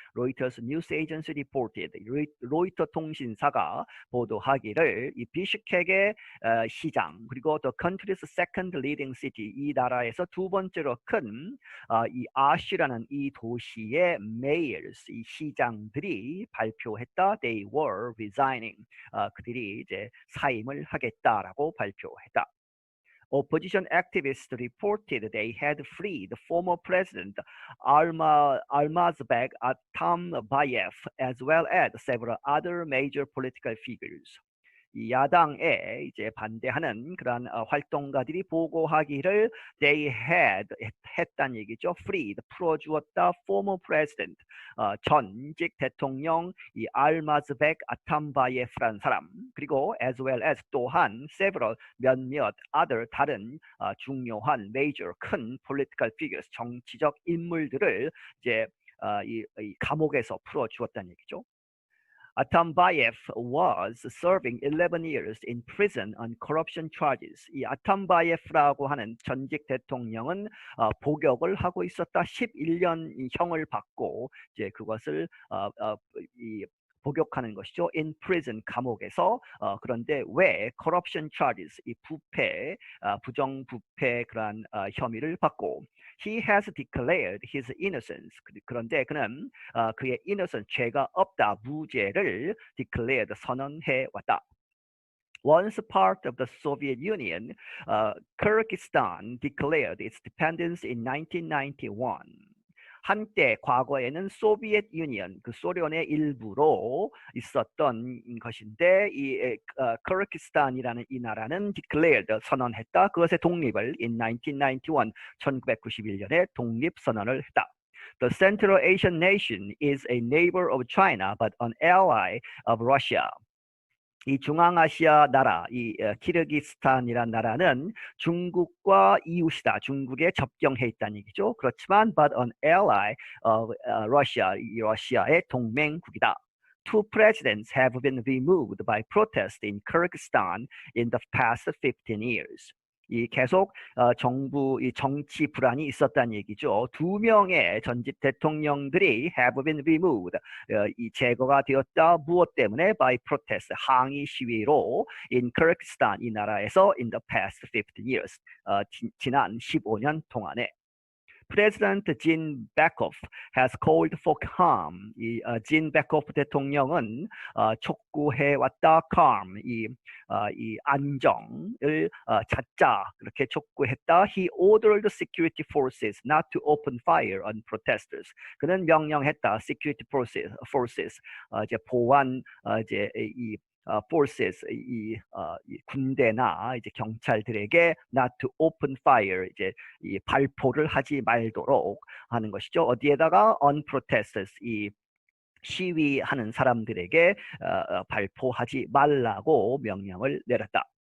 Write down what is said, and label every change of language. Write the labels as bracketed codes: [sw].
[en] Reuters news agency reported. [ko] 로이터 통신사가 보도하기를 이 비슈케크의 시장 그리고 [en] the country's second leading city, [ko] 이 나라에서 두 번째로 큰 이 아시라는 이 도시의 [en] mayors, [ko] 이 시장들이 발표했다. [en] They were resigning. [ko] 그들이 이제 사임을 하겠다라고 발표했다. [en] Opposition activists reported they had freed former President Almazbek Atambayev as well as several other major political figures. [ko] 이 야당에 이제 반대하는 그런 활동가들이 보고하기를 [en] they had [ko] 했단 얘기죠. [en] freed [ko] 풀어주었다. [en] former president [ko] 전직 대통령 이 알마즈백 아탐바예프라는 사람, 그리고 [en] as well as [ko] 또한 [en] several [ko] 몇몇 [en] other [ko] 다른 중요한 [en] major [ko] 큰 [en] political figures [ko] 정치적 인물들을 이제 이 감옥에서 풀어주었다는 얘기죠. [en] Atambayev was serving 11 years in prison on corruption charges. [ko] 이 아탐바예프라고 하는 전직 대통령은 복역을 하고 있었다. 11년 형을 받고 이제 그것을 이 복역하는 것이죠. [en] In prison, [ko] 감옥에서. 그런데 왜 [en] corruption charges, [ko] 이 부패, 부정부패 그러한 혐의를 받고 [en] he has declared his innocence. [ko] 그런데 그는 그의 [en] innocence, [ko] 죄가 없다, 무죄를 [en] declared, [ko] 선언해 왔다. [en] Once part of the Soviet Union, Kyrgyzstan declared its independence in 1991. [ko] 한때 과거에는 소비에트 유니언, 그 소련의 일부로 있었던 것인데 이 키르기스탄이라는 이 나라는 [en] declared, [ko] 선언했다. 그것의 독립을 [en] in 1991, [ko] 1991년에 독립 선언을 했다. [en] The Central Asian nation is a neighbor of China but an ally of Russia. [ko] 이 중앙아시아 나라, 이 키르기스탄이란 나라는 중국과 이웃이다. 중국에 접경해 있다는 얘기죠. 그렇지만 [en] but an ally of Russia, [ko] 이 러시아의 동맹국이다. [en] Two presidents have been removed by protest in Kyrgyzstan in the past 15 years. [ko] 이 계속 이 정치 불안이 있었다는 얘기죠. 2명의 전직 대통령들이 [en] have been removed, [ko] 이 제거가 되었다. 무엇 때문에? [en] by protest, [ko] 항의 시위로 [en] in Kyrgyzstan, [ko] 이 나라에서 [en] in the past 15 years, [ko] 지난 15년 동안에. [en] President Jin Baekov has called for calm. [ko] 이 진 베코프 대통령은 촉구해왔다. [en] calm, [ko] 이 안정을 찾자, 그렇게 촉구했다. [en] He ordered security forces not to open fire on protesters. [ko] 그는 명령했다. [en] security forces, [ko] 이제 보안 이제 이 forces, 이 군대나 이제 경찰들에게 [en] not to open fire, [ko] 이제 이 발포를 하지 말도록 하는 것이죠. 어디에다가 [en] on protesters, [ko] 이 시위하는 사람들에게 발포하지 말라고 명령을 내렸다.